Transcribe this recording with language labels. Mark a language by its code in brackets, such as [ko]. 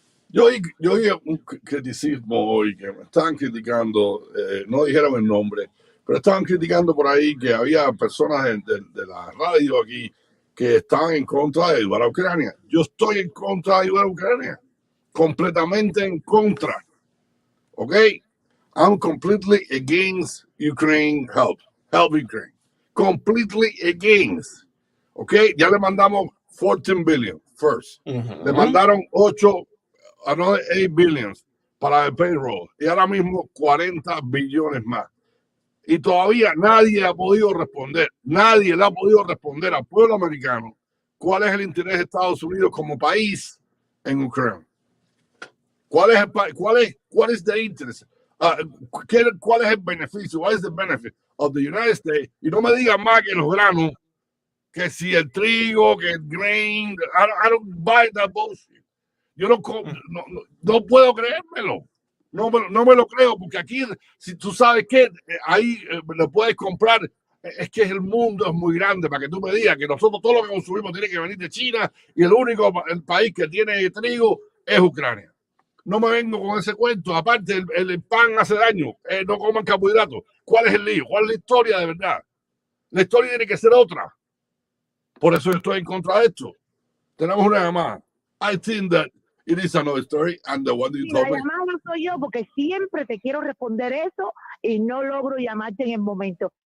[es] Yo oí un criticismo hoy que me estaban criticando, no dijeron el nombre, pero estaban criticando por ahí que había personas de la radio aquí que estaban en contra de ayudar a Ucrania. Yo estoy en contra de ayudar a Ucrania, completamente en contra. [en] Okay, I'm completely against Ukraine help Ukraine. Completely against. Okay, [es] ya le mandamos [en] 14 billion first. [es] Le mandaron 8 billions para el payroll y ahora mismo 40 billones más. Y todavía nadie ha podido responder, nadie le ha podido responder al pueblo americano cuál es el interés de Estados Unidos como país en Ucrania. ¿Cuál es el interés? ¿Cuál es el beneficio? [en] What is the benefit of the United States? [es] Y no me digan más que los granos, que si el trigo, que el grain. [en] I don't buy that bullshit. [es] Yo no puedo creérmelo. No me lo creo, porque aquí, si tú sabes que ahí lo puedes comprar, es que el mundo es muy grande para que tú me digas que nosotros todo lo que consumimos tiene que venir de China y el país que tiene trigo es Ucrania. No me vengo con ese cuento. Aparte, el pan hace daño. No coman carbohidratos. ¿Cuál es el lío? ¿Cuál es la historia de verdad? La historia tiene que ser otra. Por eso estoy en contra de esto. Tenemos una llamada. [en] I think that it is another story. And the one that you told me. [es] La llamada soy yo porque siempre te quiero responder eso y no logro llamarte en el momento.